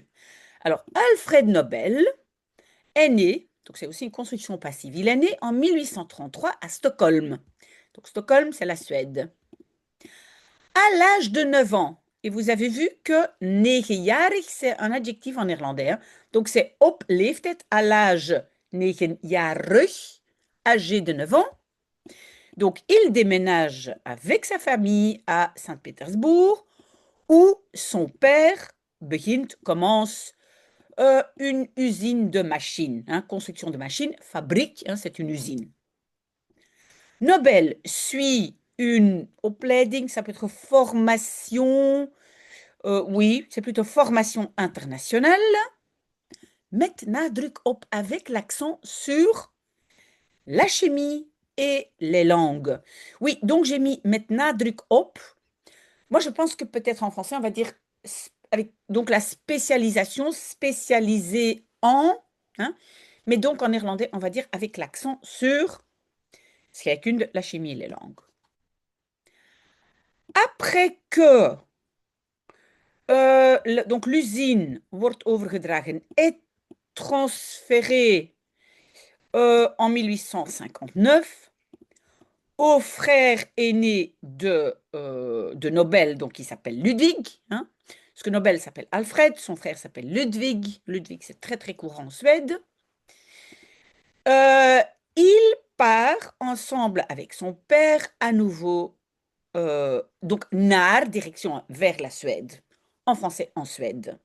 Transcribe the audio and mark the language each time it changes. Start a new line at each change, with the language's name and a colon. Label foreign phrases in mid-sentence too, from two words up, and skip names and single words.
French: Alors, Alfred Nobel est né, donc c'est aussi une construction passive, il est né en 1833 à Stockholm. Donc Stockholm, c'est la Suède. À l'âge de 9 ans, et vous avez vu que negenjarig, c'est un adjectif en néerlandais, hein. Donc c'est
Dutch: op leeftijd,
French: à l'âge negenjarig, âgé de 9 ans. Donc il déménage avec sa famille à Saint-Pétersbourg, où son père commence une usine de machines, hein, construction de machines, fabrique, hein, c'est une usine. Nobel suit une opleiding, ça peut être formation, oui, c'est plutôt formation internationale,
Dutch: met nadruk op
French: avec l'accent sur la chimie et les langues. Oui, donc j'ai mis
Dutch: met nadruk op.
French: Moi, je pense que peut-être en français, on va dire avec donc la spécialisation, spécialisée en, hein, mais donc en néerlandais, on va dire avec l'accent sur scheikunde, la chimie et les langues. Après que donc l'usine
Dutch: wordt overgedragen
French: est transférée en 1859 au frère aîné de Nobel, donc qui s'appelle Ludwig, hein, parce que Nobel s'appelle Alfred, son frère s'appelle Ludwig. Ludwig, c'est très très courant en Suède. Il part ensemble avec son père à nouveau, donc naar, direction vers la Suède, en français en Suède.